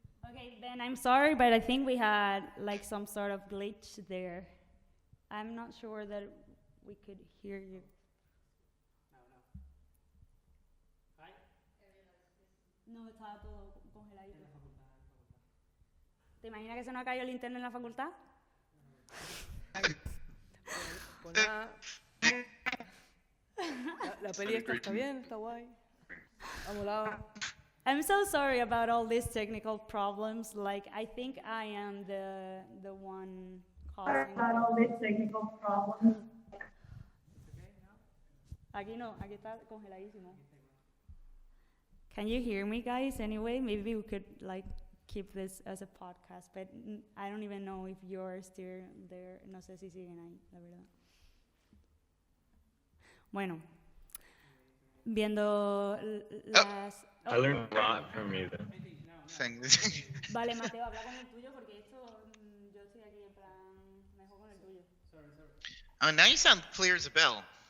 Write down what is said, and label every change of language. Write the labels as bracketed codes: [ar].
[en] Okay, Ben, I'm sorry, but I think we had like some sort of glitch there. I'm not sure that we could hear you. [es] No, estaba todo congeladito. ¿Te imaginas que se nos ha caído el internet en la facultad? La peli está bien, está guay. Ha molado. [en] I'm so sorry about all these technical problems. Like, I think I am the one causing all these technical problems. [es] Aquí no, aquí está congeladísimo. [en] Can you hear me, guys? Anyway, maybe we could like keep this as a podcast, but I don't even know if you're still there. [es] No sé si siguen ahí, la verdad. Bueno, viendo las... [en] I learned a lot from you then. [es] Vale, Mateo, habla con el tuyo porque esto, yo estoy aquí en plan, mejor con el tuyo. [en] Oh, now you sound clear as a bell.